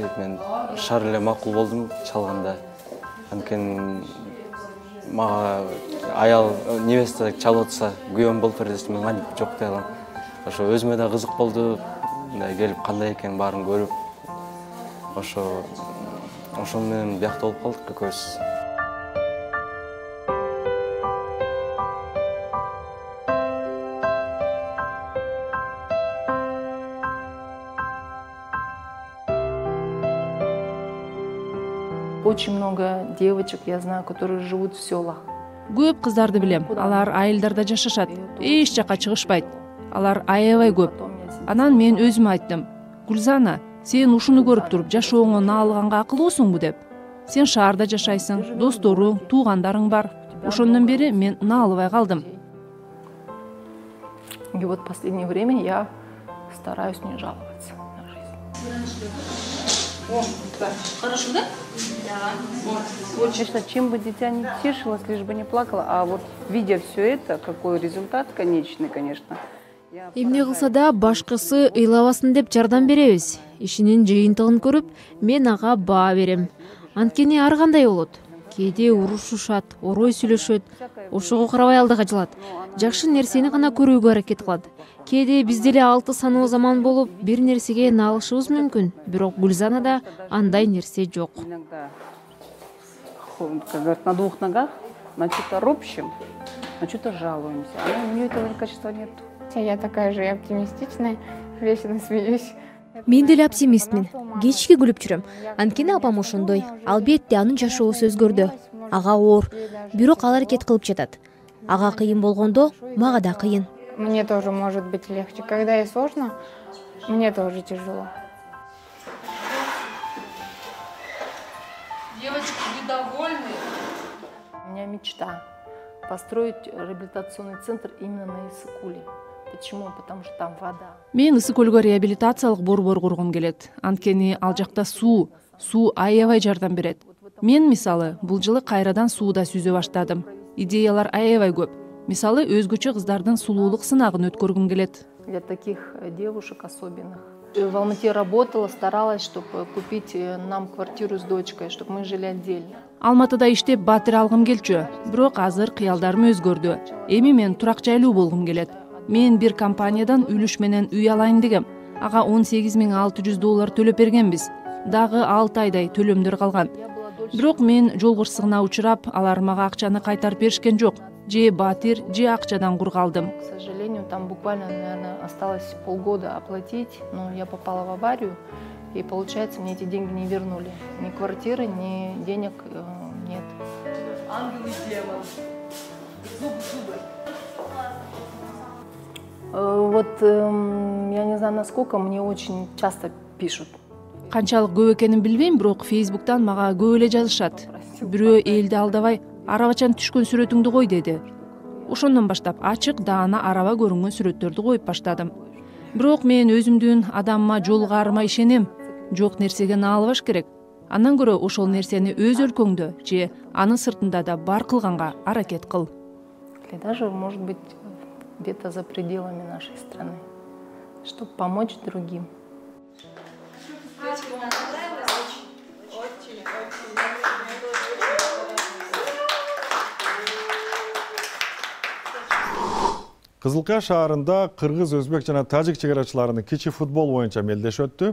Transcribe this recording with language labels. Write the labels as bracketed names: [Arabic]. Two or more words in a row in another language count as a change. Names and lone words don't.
[Kyrgyz] Мен шар эле макул болдум чалганда. Анткени мага аял невеста чалып атса, күйөөм болуп бер десе, мен кантип жок дей алам. Ошо өзүмө да кызык болду. Мындай келип кандай экен баарын көрүп. Ошол менен биякта болуп калдык экөөбүз. [Russian] Очень много девочек, я знаю, которые живут в селах. [Kyrgyz] Көп кыздарды билем. Алар айылдарда жашашат. Эч жака чыгышпайт. Алар аябай көп. Анан мен өзүм айттым. Гүлзана, сен ушуну көрүп туруп жашооңо наалганга акылуусуңбу деп. Сен шаарда жашайсың, досторуң, туугандарың бар. Ошондон бери мен наалыбай калдым. [Russian] И вот в последнее время я стараюсь не жаловаться на жизнь. О, да. Хорошо, да? Да. Вот, конечно, чем бы дитя не тешилось, лишь бы не плакало. А вот видя все это, какой результат конечный, конечно. [Kyrgyz] Эмне кылса да башкысы ыйлабасын деп жардам беребиз. Ишинин жыйынтыгын көрүп, мен ага баа берем. Анткени ар кандай болот. Кээде урушушат, орой сүйлөшөт, ошого карабай алдыга жылат. Жакшы нерсени гана көрүүгө аракет кылат. Кээде биз деле 6 саноо заман болуп, бир нерсеге наалышыбыз мүмкүн, бирок Гүлзанада андай нерсе жок. [Russian] На двух ногах, на что-то ропщим, на что-то жалуемся. А у нее этого качества нет. Я такая же оптимистичная, вечно смеюсь. [Kyrgyz] Мен деле оптимистмин. Кечки күлүп жүрөм. Анткени апам ошондой. Албетте анын жашоосу өзгөрдү. Ага оор, бирок ал аракет кылып жатат. Ага кыйын болгондо, мага да кыйын. [Russian] Мне тоже может быть легче. Когда ей сложно, мне тоже тяжело. Девочки, вы довольны? У меня мечта построить реабилитационный центр именно на Иссыкуле. Почему? Потому что там вода. [Kyrgyz] Мен Ысыкөлгө реабилитациялык борбор кургум келет. Анткени ал жакта суу аябай жардам берет. Мен мисалы бул жылы кайрадан сууда сүзө баштадым. Идеялар аябай көп. Мисалы өзгөчө кыздардын сулуулук сынагын өткөргүм келет. [Russian] Для таких девушек особенных. В Алмате работала, старалась, чтобы купить нам квартиру с дочкой, чтобы мы жили отдельно. [Kyrgyz] Алматыда иштеп батир алгым келчү. Бирок азыр кыялдарым өзгөрдү. Эми мен турак жайлуу болгум келет. Мен бир компаниядан үлүш менен үй алайын дегем. Ага $18,600 төлөп бергенбиз. Дагы 6 айдай төлөмдөр калган. бирок мен жол кырсыгына учурап алар мага акчаны кайтарып беришкен жок. Же батир, же акчадан кур калдым. [Russian] К сожалению, там буквально, наверное, осталось полгода оплатить, но я попала в аварию, и получается, мне эти деньги не вернули. Ни квартиры, ни денег нет. Ангел и демон. Зуб в зубы. Вот я не знаю, насколько, мне очень часто пишут. [Kyrgyz] Канчалык көп экенин билбейм, бирок Facebook'тан мага көп эле жазышат. Бирөө элди алдабай, арабачан түшкөн сүрөтүңдү кой деди. Ошондон баштап ачык даана араба көрүнгөн сүрөттөрдү коюп баштадым. Бирок мен өзүмдүн адамыма жолугарыма ишенем. Жок нерсеге наалыбаш керек. Андан көрө ошол нерсени өз өлкөңдө же анын сыртында да бар кылганга аракет кыл. [Russian] Или даже, может быть, где-то за пределами нашей страны, чтобы помочь другим. [Kyrgyz] Кызылкая шаарында кыргыз, өзбек жана тажик чегарачыларынын кичи футбол боюнча мелдеш өттү.